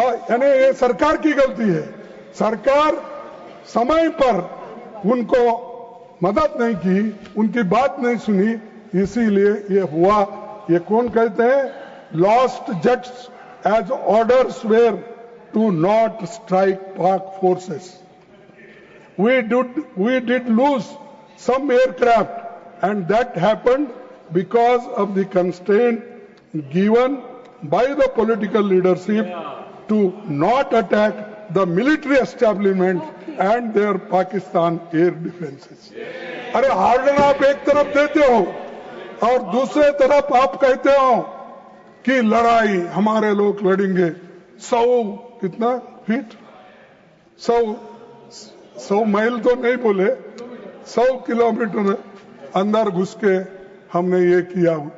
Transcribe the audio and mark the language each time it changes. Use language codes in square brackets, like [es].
[hi] यानी ये सरकार की गलती है, सरकार समय पर उनको मदद नहीं की, उनकी बात नहीं सुनी, इसीलिए ये हुआ। ये कौन कहते हैं? [en] Lost jets as orders were to not strike Pak forces. We did lose some aircraft, and that happened because of the constraint given by the political leadership to not attack the military establishment and their Pakistan air defenses. [hi] अरे harden आप एक तरफ देते हो और दूसरे तरफ आप कहते हो कि लड़ाई हमारे लोग लड़ेंगे 100 फीट 100 माइल तो नहीं बोले, 100 किलोमीटर अंदर घुस के हमने ये किया।